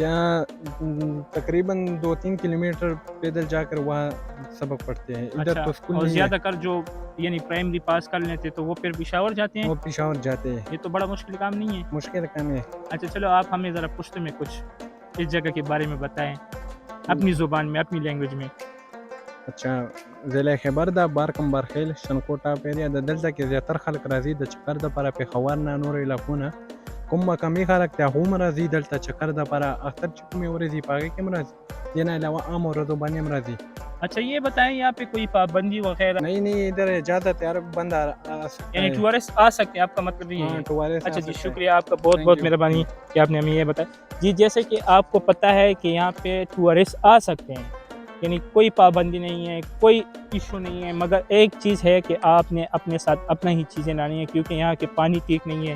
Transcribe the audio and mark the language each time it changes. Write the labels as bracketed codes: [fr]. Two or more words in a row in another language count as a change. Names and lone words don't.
[ur] یہاں تقریباً 2-3 کلومیٹر پیدل جا کر وہاں سبق پڑھتے ہیں۔ ادھر تو اسکول اور نہیں زیادہ ہے۔ کر جو یعنی پرائمری پاس کر لیتے تو وہ پھر پشاور جاتے ہیں؟ وہ پشاور جاتے ہیں۔ یہ تو بڑا مشکل کام نہیں ہے؟ مشکل کام ہے۔ اچھا چلو، آپ ہمیں ذرا پشتو میں کچھ اس جگہ کے بارے میں بتائیں، اپنی زبان میں، اپنی لینگویج میں۔ اچھا، [ps] ضلع خیبر دا بارکمبرخیل شنکوٹا ایریا د دلته کې زیاتره خلک راځي د چکر دپاره، پېښور نه نور علاقونه کوم کمی خلک ته هم راځي دلته چکر دپاره، اختر چې کومې ورځې په هغې کې هم راځي، دې نه علاوه عام ورځو باندې هم راځي۔ [ur] اچھا یہ بتائیں یہاں پہ کوئی پابندی وغیرہ؟ نہیں ادھر اجازت ہے، ہر بندہ آ سکتا یعنی ہے۔ ٹورسٹ آ سکتے ہیں، آپ کا مطلب یہ ہے؟ ٹورسٹ اچھا آ جی، سکتا ہے۔ شکریہ آپ کا، بہت بہت مہربانی کہ آپ نے ہمیں یہ بتایا جی۔ جیسے کہ آپ کو پتہ ہے کہ یہاں پہ ٹورسٹ آ سکتے ہیں، یعنی کوئی پابندی نہیں ہے، کوئی ایشو نہیں ہے، مگر ایک چیز ہے کہ آپ نے اپنے ساتھ اپنا ہی چیزیں لانی ہے، کیونکہ یہاں کے پانی ٹھیک نہیں ہے۔